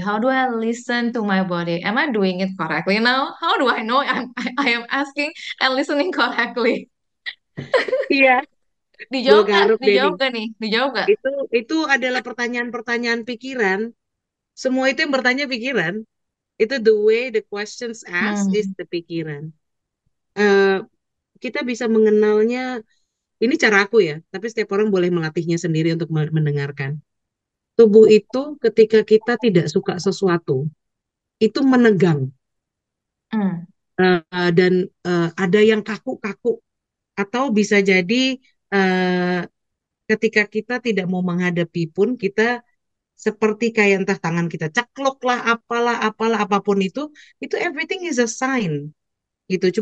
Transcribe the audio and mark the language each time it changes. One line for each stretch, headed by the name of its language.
English: How do I listen to my body? Am I doing it correctly now? How do I know I am asking and listening correctly?
Indonesian: Iya, gue Dijawab nggak? garuk deh nih. Dijawab gak nih? Dijawab gak? Itu adalah pertanyaan-pertanyaan pikiran. Semua itu yang bertanya pikiran.
English: Itu the way the questions asked is Hmm.
Indonesian: the pikiran. Eh, kita bisa mengenalnya, ini cara aku ya, tapi setiap orang boleh melatihnya sendiri untuk mendengarkan. Tubuh itu ketika kita tidak suka sesuatu, itu menegang. Hmm. Dan ada yang kaku-kaku. Atau bisa jadi eh, ketika kita tidak mau menghadapi pun, kita seperti kayak entah tangan kita ceklok lah, apalah, apalah, apapun itu
English: everything is a sign.
Indonesian: Gitu.